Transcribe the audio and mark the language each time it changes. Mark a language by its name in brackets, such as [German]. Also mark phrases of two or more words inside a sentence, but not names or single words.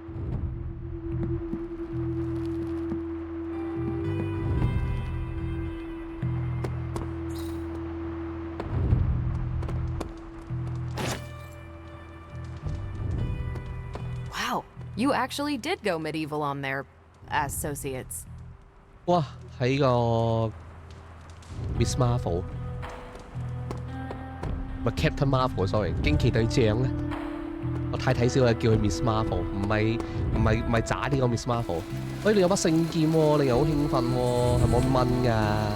[English] Wow, you actually did go medieval on their associates. [Cantonese] 哇！喺個 Miss Marvel 唔係 Captain Marvel，sorry， 驚奇隊長咧。我太睇小啦，叫佢 Miss Marvel， 唔係渣呢個 Miss Marvel。喂，你有把聖劍喎，令人好興奮喎，係冇咁蚊㗎。